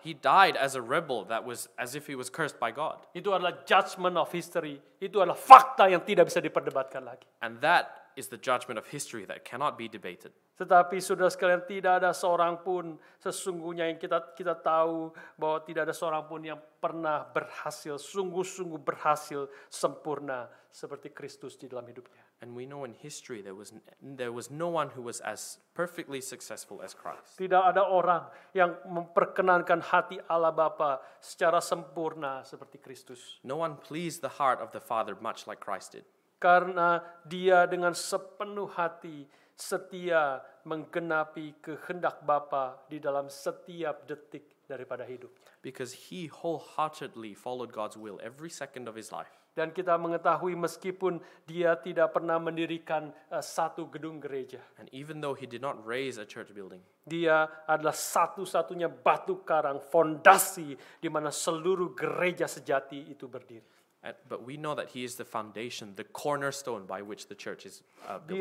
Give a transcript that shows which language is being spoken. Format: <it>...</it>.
<en>He died as a rebel that was as if he was cursed by God.</en> <id>Itu adalah</id> <en>judgment of history.</en> <id>Itu adalah fakta yang tidak bisa diperdebatkan lagi.</id> <en>And that is the judgment of history that cannot be debated.</en> <id>Tetapi saudara sekalian, tidak ada seorang pun sesungguhnya yang kita tahu bahwa tidak ada seorang pun yang pernah berhasil, sungguh-sungguh berhasil sempurna seperti Kristus di dalam hidupnya.</id> <en>And we know in history there was no one who was as perfectly successful as Christ.</en> <id>Tidak ada orang yang memperkenankan hati Allah Bapa secara sempurna seperti Kristus.</id> <en>No one pleased the heart of the Father much like Christ did.</en> <id>Karena dia dengan sepenuh hati setia menggenapi kehendak Bapa di dalam setiap detik daripada hidupnya.</id> <en>Because he wholeheartedly followed God's will every second of his life.</en> <id>Dan kita mengetahui meskipun dia tidak pernah mendirikan satu gedung gereja.</id> <en>And even though he did not raise a church building,</en> <id>Dia adalah satu-satunya batu karang, fondasi di mana seluruh gereja sejati itu berdiri.</id> <en>but we know that he is the foundation, the cornerstone by which the church is built</en>